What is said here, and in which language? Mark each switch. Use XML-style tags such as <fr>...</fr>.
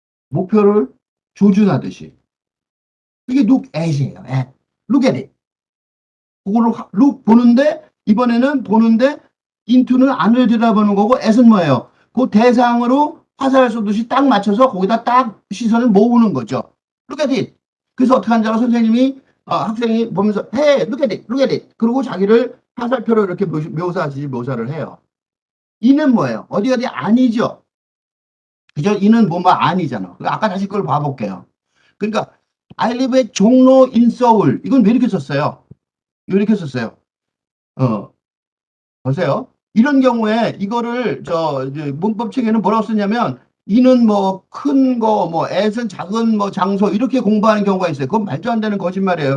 <ko>목표를 조준하듯이 이게 look at이에요.</ko> <en>at. look at it.</en> <ko>그거를 look 보는데 이번에는 보는데 into는 안을 들여다보는 거고 at은 뭐예요? 그 대상으로 화살 쏘듯이 딱 맞춰서 거기다 딱 시선을 모으는 거죠.</ko> <en>look at it.</en> <ko>그래서 어떻게 하는지 알아?</ko> <en>선생님이 학생이 보면서 hey, look at it, look at it.</en> <ko>그리고 자기를 화살표로 이렇게 묘사를 해요. 이는 뭐예요? 어디 어디 아니죠. 그죠? 이는 뭐뭐 아니잖아. 아까 다시 그걸 봐볼게요.</ko> <en>그러니까 I live at 종로 in Seoul.</en> <ko>이건 왜 이렇게 썼어요? 왜 이렇게 썼어요? 어, 보세요. 이런 경우에 이거를 이제 문법 책에는 뭐라고 쓰냐면 이는 뭐 큰 거, 뭐 애는 작은 뭐 장소 이렇게 공부하는 경우가 있어요. 그건 말도 안 되는 거짓말이에요.</ko>